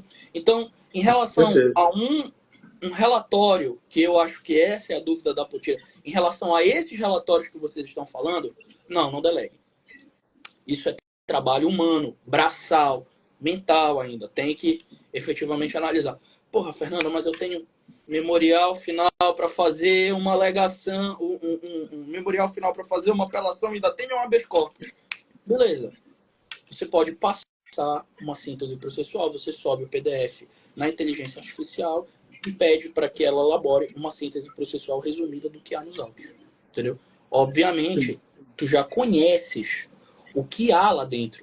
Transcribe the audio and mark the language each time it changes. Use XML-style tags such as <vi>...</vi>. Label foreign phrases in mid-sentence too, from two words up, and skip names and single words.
<pt>Então, em relação a um relatório, que eu acho que essa é a dúvida da Potira, em relação a esses relatórios que vocês estão falando, não delegue. Isso é trabalho humano, braçal, mental ainda. Tem que efetivamente analisar. Porra, Fernando, mas eu tenho memorial final para fazer uma alegação, um memorial final para fazer uma apelação e ainda tenho um</pt> <la>habeas corpus.</la> <pt>Beleza. Você pode passar uma síntese processual, você sobe o PDF na inteligência artificial e pede para que ela elabore uma síntese processual resumida do que há nos autos. Entendeu? Obviamente, tu já conheces o que há lá dentro.</pt>